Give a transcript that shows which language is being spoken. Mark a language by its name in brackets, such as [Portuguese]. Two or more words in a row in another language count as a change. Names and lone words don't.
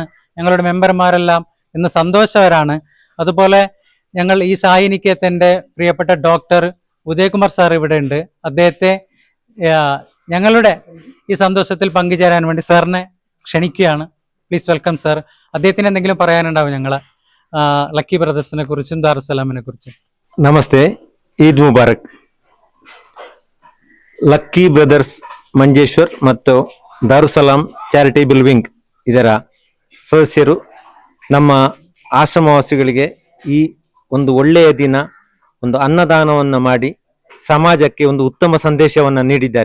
[Malayalam] ഞങ്ങളുടെ മെമ്പർമാരെല്ലാം ഇന്ന് സന്തോഷവരാണ്. അതുപോലെ ഞങ്ങൾ ഈ സായി നികേതന്റെ പ്രിയപ്പെട്ട ഡോക്ടർ ഉദയകുമാർ സാർ ഇവിടെ ഉണ്ട്. അദ്ദേഹത്തെ ഞങ്ങളുടെ ഈ സന്തോഷത്തിൽ പങ്കുചേരാൻ വേണ്ടി സാറിനെ ക്ഷണിക്കുകയാണ്. [English] please welcome sir. [Malayalam] അദ്ദേഹത്തിന് എന്തെങ്കിലും പറയാനുണ്ടാവും ഞങ്ങളെ ലക്കി ബ്രദേഴ്സിനെ കുറിച്ചും ദാറുസലാമിനെ കുറിച്ചും? [Kannada] ನಮಸ್ತೆ, [Arabic] عيد مبارك. [Kannada] ಲಕ್ಕಿ ಬ್ರದರ್ಸ್ ಮಂಜೇಶ್ವರ್ ಮತ್ತು ದಾರುಸಲಾಂ ಚಾರಿಟೇಬಲ್ ವಿಂಗ್ ಇದರ ಸದಸ್ಯರು ನಮ್ಮ ಆಶ್ರಮವಾಸಿಗಳಿಗೆ ಈ ಒಂದು ಒಳ್ಳೆಯ ದಿನ ಒಂದು ಅನ್ನದಾನವನ್ನು ಮಾಡಿ ಸಮಾಜಕ್ಕೆ ಒಂದು ಉತ್ತಮ ಸಂದೇಶವನ್ನು ನೀಡಿದ್ದಾರೆ.